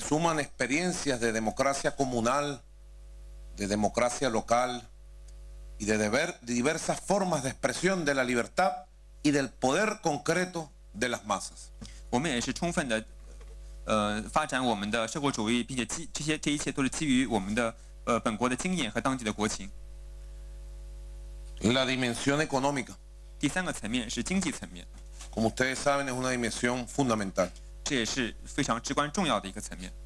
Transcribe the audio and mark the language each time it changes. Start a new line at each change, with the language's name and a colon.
Spanish: suman experiencias de democracia comunal, de democracia local y de diversas formas de expresión de la libertad y del poder concreto de las masas.
Chinese: 我们也是充分的发展我们的社会主义，并且这一切都是基于我们的本国的经验和当地的国情。
Spanish: La dimensión económica,
Chinese: 第三个层面是经济层面，
Spanish: como ustedes saben, es una dimensión fundamental,
Chinese: 这也是非常至关重要的一个层面。